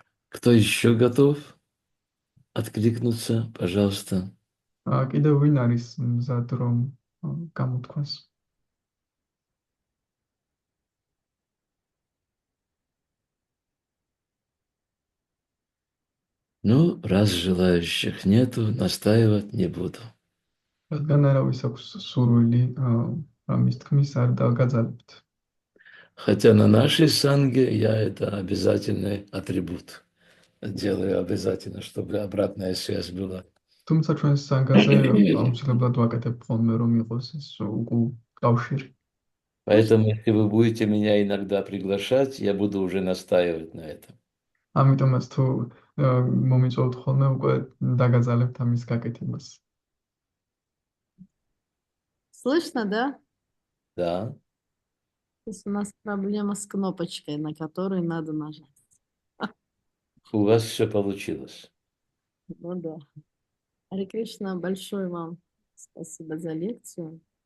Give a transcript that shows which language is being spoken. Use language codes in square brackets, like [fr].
[ru] Кто еще готов откликнуться, пожалуйста. [ka] კიდევ ვინ არის მზად რომ გამოთქვას? [ru] Ну, раз желающих нету, настаивать не буду. [ka] რადგან არავის აქვს სურვილი ამის თქმის არ დაგაძალებთ. [ru] Хотя на нашей санге я это обязательный атрибут. Делаю обязательно, чтобы обратная связь была. [ka] თუმცა ჩვენს სანგაზე აუცილებლად ვაკეთებ ხოლმე რომ იყოს ეს კავშირი. [ru] Поэтому, если вы будете меня иногда приглашать, я буду уже настаивать на этом. [ka] ამიტომაც თუ მომიწევთ ხოლმე უკვე დაგაძალებთ ამის გაკეთებას. [ru] Слышно, да? Да. То есть у нас проблема с кнопочкой, на которую надо нажать. У вас все получилось. Ну да. Харе Кришна, большое вам спасибо за лекцию.